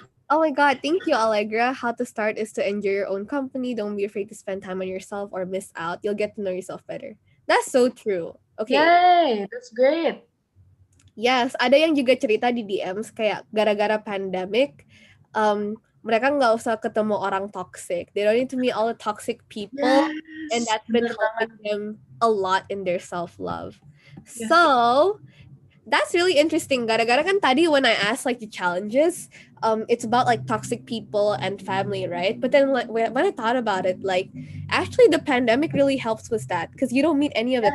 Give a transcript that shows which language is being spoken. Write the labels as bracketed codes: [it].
[en] Oh my god, thank you, Allegra. How to start is to enjoy your own company. Don't be afraid to spend time on yourself or miss out. You'll get to know yourself better. That's so true. Okay. Yay, that's great. [id] Yes, ada yang juga cerita di DMs kayak gara-gara pandemic, mereka nggak usah ketemu orang toxic. [en] They don't need to meet all the toxic people, Yes, and that's been helping them a lot in their self-love. Yes. So, That's really interesting. [id] Gara-gara kan tadi [en] when I asked like the challenges, it's about like toxic people and family, right? But then like when I thought about it, like actually the pandemic really helps with that because you don't meet any of the